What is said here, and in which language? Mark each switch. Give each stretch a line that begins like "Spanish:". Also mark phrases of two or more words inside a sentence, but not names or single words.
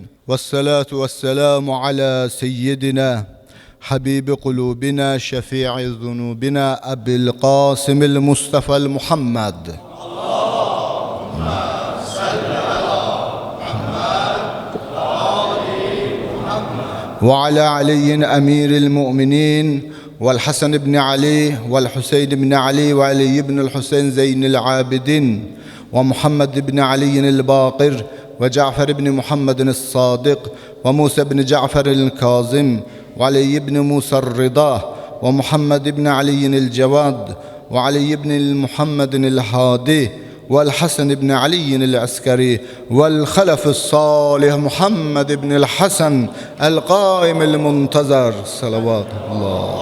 Arabic: والصلاة والسلام على سيدنا حبيب قلوبنا، شفيع ذنوبنا، أبي القاسم المصطفى محمد. اللهم صل على محمد وآل محمد. وعلى علي أمير المؤمنين. والحسن بن علي والحسين بن علي وعلي بن الحسين زين العابدين ومحمد بن علي الباقر وجعفر بن محمد الصادق وموسى بن جعفر الكاظم وعلي بن موسى الرضا ومحمد بن علي الجواد وعلي بن محمد الهادي والحسن بن علي العسكري والخلف الصالح محمد بن الحسن القائم المنتظر صلوات الله.